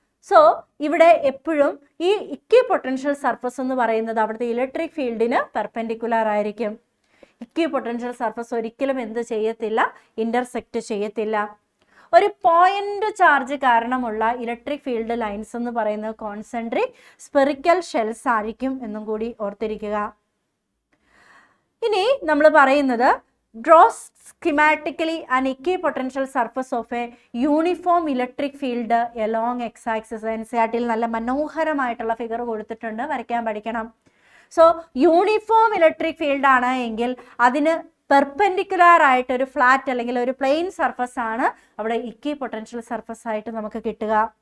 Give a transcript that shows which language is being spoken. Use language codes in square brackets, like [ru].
[ml] So ഇവിടെ എപ്പോഴും ഈ ഇക്വി പൊട്ടൻഷ്യൽ സർഫസ് എന്ന് പറയുന്നത് അവിടുത്തെ ഇലക്ട്രിക് ഫീൽഡിന് പെർപെൻഡിക്കുലർ ആയിരിക്കും. ഇക്വി പൊട്ടൻഷ്യൽ സർഫസ് ഒരിക്കലും എന്ത് ചെയ്യത്തില്ല? ഇന്റർസെക്റ്റ് ചെയ്യത്തില്ല. ഒരു പോയിന്റ് ചാർജ് കാരണമുള്ള ഇലക്ട്രിക് ഫീൽഡ് ലൈൻസ് എന്ന് പറയുന്നത് കോൺസെൻട്രിക് സ്പെറിക്കൽ ഷെൽസ് ആയിരിക്കും എന്നും കൂടി ഓർത്തിരിക്കുക. ഇനി നമ്മൾ പറയുന്നത് [en] draws schematically an equipotential surface of a uniform electric field along x-axis. [ml] NCERT-ൽ നല്ല മനോഹരമായിട്ടുള്ള ഫിഗർ കൊടുത്തിട്ടുണ്ട്, വരയ്ക്കാൻ പഠിക്കണം. സോ യൂണിഫോം ഇലക്ട്രിക് ഫീൽഡ് ആണ് എങ്കിൽ അതിന് പെർപെൻഡിക്കുലർ ആയിട്ട് ഒരു ഫ്ലാറ്റ് അല്ലെങ്കിൽ ഒരു പ്ലെയിൻ സർഫസ് ആണ് അവിടെ ഇക്വി പൊട്ടൻഷ്യൽ സർഫസ് ആയിട്ട് നമുക്ക് കിട്ടുക.